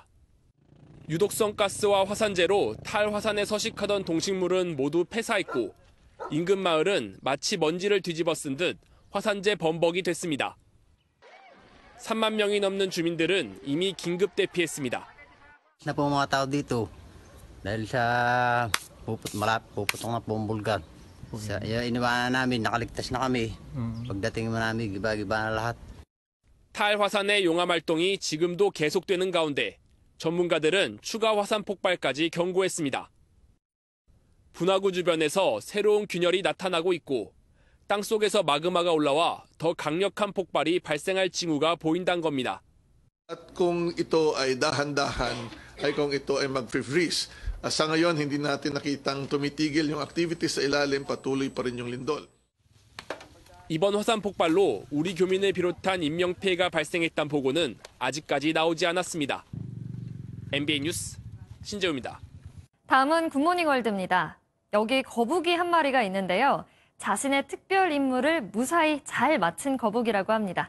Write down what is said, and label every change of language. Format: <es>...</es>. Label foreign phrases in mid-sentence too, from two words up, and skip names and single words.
<ko>유독성 가스와 화산재로 탈화산에 서식하던 동식물은 모두 폐사했고 인근 마을은 마치 먼지를 뒤집어 쓴 듯 화산재 범벅이 됐습니다. 3만 명이 넘는 주민들은 이미 긴급 대피했습니다.</ko> <tl>Na po mga tao dito dahil sa puputong na pong bulkan. Iniwanan namin, nakaligtas na kami. Pagdating mo namin, giba-giba na lahat.</tl> <ko>탈화산의 용암 활동이 지금도 계속되는 가운데 전문가들은 추가 화산 폭발까지 경고했습니다. 분화구 주변에서 새로운 균열이 나타나고 있고 땅속에서 마그마가 올라와 더 강력한 폭발이 발생할 징후가 보인다는 겁니다.</ko> <tl>At kung ito ay dahan-dahan, ay kung ito ay mag-freeze. Sa ngayon, hindi natin nakitang tumitigil yung activities sa ilalim, patuloy pa rin yung lindol.</tl> <ko>이번 화산 폭발로 우리 교민을 비롯한 인명피해가 발생했다는 보고는 아직까지 나오지 않았습니다. MBN 뉴스 신재우입니다. 다음은 굿모닝 월드입니다. 여기 거북이 한 마리가 있는데요. 자신의 특별 임무를 무사히 잘 마친 거북이라고 합니다.</ko>